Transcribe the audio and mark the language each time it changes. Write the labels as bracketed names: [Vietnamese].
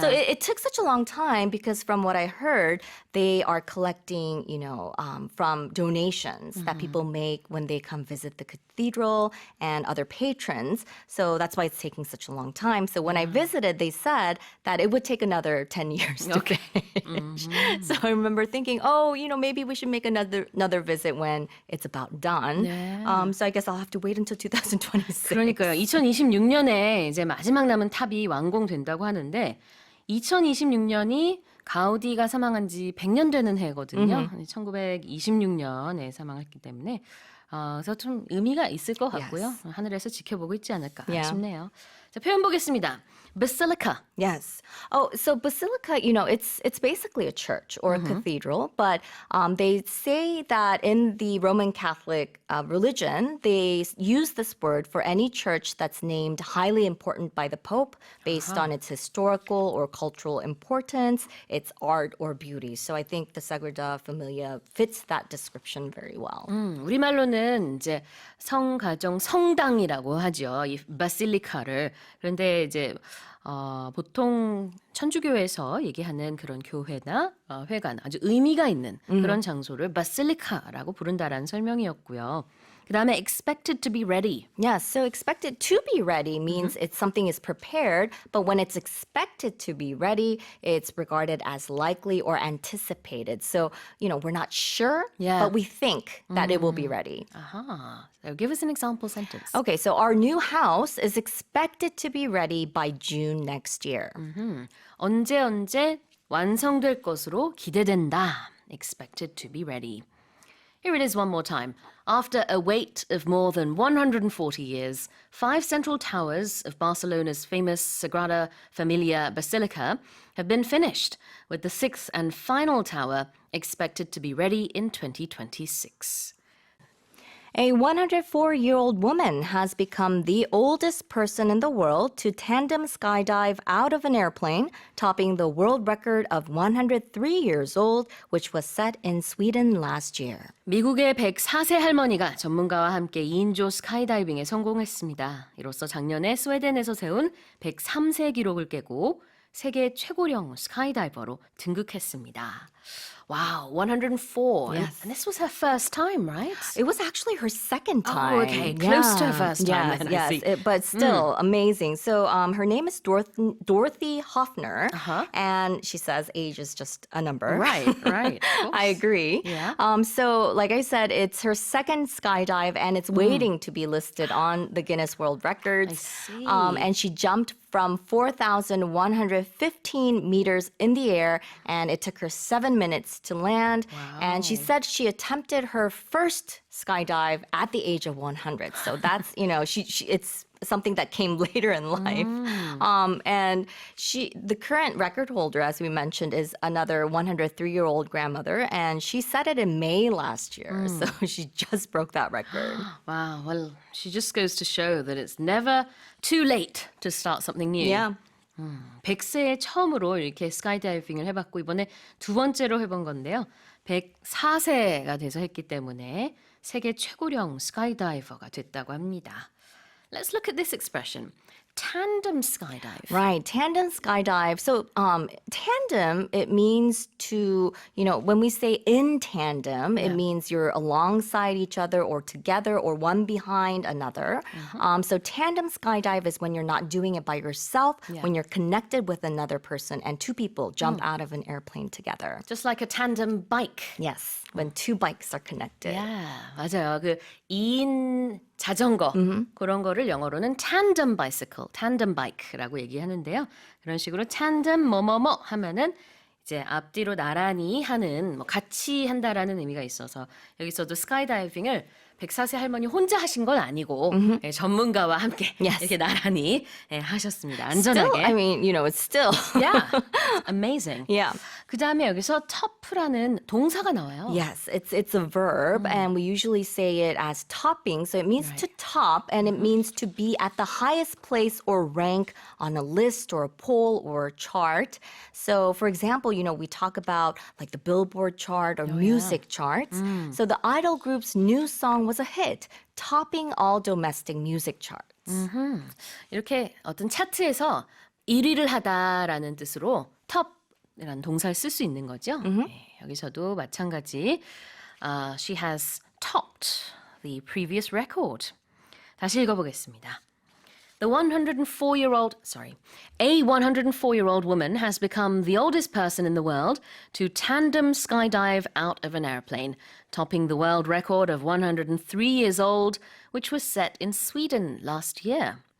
[English] So it took such a long time because from what I heard, they are collecting, from donations that people make when they come visit the cathedral and other patrons. So that's why it's taking such a long time. So when I visited, they said that it would take another 10 years to finish. So I remember thinking, maybe we should make another visit when it's about done. So I guess I'll have to wait until 2026. [Korean] 그러니까요. 2026년에 이제 마지막 남은 탑이 완공된다고 하는데 2026년이 가우디가 사망한 지 100년 되는 해거든요. 1926년에 사망했기 때문에 그래서 좀 의미가 있을 것 같고요. [English] Yes. [Korean] 하늘에서 지켜보고 있지 않을까 [English] Yeah. [Korean] 싶네요. 자, 표현 보겠습니다. Basilica. [English] Yes. Oh, so basilica, it's basically a church or a cathedral, but they say that in the Roman Catholic religion, they use this word for any church that's named highly important by the Pope based on its historical or cultural importance, its art or beauty. So I think the Sagrada Familia fits that description very well. [Korean] 우리말로는 이제 성가정 성당이라고 하죠. 이 바실리카를. 그런데 이제 보통 천주교에서 얘기하는 그런 교회나 회관, 아주 의미가 있는 그런 장소를 바실리카라고 부른다라는 설명이었고요. 그 다음에 [English] expected to be ready. Yes, so expected to be ready means it's something is prepared, but when it's expected to be ready, it's regarded as likely or anticipated. So, we're not sure, Yeah. but we think that it will be ready. 아하. So give us an example sentence. Okay, so our new house is expected to be ready by June next year. [Korean] 언제 완성될 것으로 기대된다. [English] Expected to be ready. Here it is one more time. After a wait of more than 140 years, 5 central towers of Barcelona's famous Sagrada Familia Basilica have been finished, with the 6th and final tower expected to be ready in 2026. A 104-year-old woman has become the oldest person in the world to tandem skydive out of an airplane, topping the world record of 103 years old, which was set in Sweden last year. [Korean] 미국의 104세 할머니가 전문가와 함께 2인조 스카이다이빙에 성공했습니다. 이로써 작년에 스웨덴에서 세운 103세 기록을 깨고 세계 최고령 스카이다이버로 등극했습니다. [English] Wow, 104. Yes. And this was her first time, right? It was actually her second time. Oh, okay. Close to her first time, Yes, then, I yes, see. but still amazing. So her name is Dorothy Hoffner, and she says age is just a number. Right. Of course. I agree. Yeah. So, like I said, it's her second skydive, and it's waiting to be listed on the Guinness World Records. I see. And she jumped from 4,115 meters in the air, and it took her 7 minutes to land. And she said she attempted her first skydive at the age of 100. So that's, it's something that came later in life. And the current record holder, as we mentioned, is another 103-year-old grandmother, and she set it in May last year. So she just broke that record. Wow. Well, she just goes to show that it's never too late to start something new. Yeah. [Korean] 100세에 처음으로 이렇게 스카이다이빙을 해봤고 이번에 두 번째로 해본 건데요. 104세가 돼서 했기 때문에 세계 최고령 스카이다이버가 됐다고 합니다. [English] Let's look at this expression. tandem skydive. Right, tandem skydive. So tandem, it means to, when we say in tandem, it means you're alongside each other or together or one behind another. So tandem skydive is when you're not doing it by yourself, when you're connected with another person and two people jump out of an airplane together. Just like a tandem bike. Yes, when two bikes are connected. Yeah, [Korean] 맞아요. 그 2인 자전거 그런 거를 영어로는 tandem bicycle, tandem bike라고 얘기하는데요. 그런 식으로 tandem 뭐뭐뭐 하면은 이제 앞뒤로 나란히 하는 뭐 같이 한다라는 의미가 있어서 여기서도 스카이다이빙을 104세 할머니 혼자 하신 건 아니고 예, 전문가와 함께 이렇게 나란히 예, 하셨습니다. 안전하게. [English] Still, I mean, it's still. Yeah, amazing. Yeah. [Korean] 그 다음에 여기서 top라는 동사가 나와요. [English] Yes, it's a verb, and we usually say it as topping. So it means to top, and it means to be at the highest place or rank on a list or a poll or a chart. So, for example, we talk about like the Billboard chart or music charts. So the idol group's new song was a hit, topping all domestic music charts. [Korean] 이렇게 어떤 차트에서 1위를 하다라는 뜻으로 top이라는 동사를 쓸 수 있는 거죠. 네, 여기서도 마찬가지. [English] She has topped the previous record. [Korean] 다시 읽어보겠습니다. [English] A 104-year-old woman has become the oldest person in the world to tandem skydive out of an airplane, topping the world record of 103 years old, which was set in Sweden last year.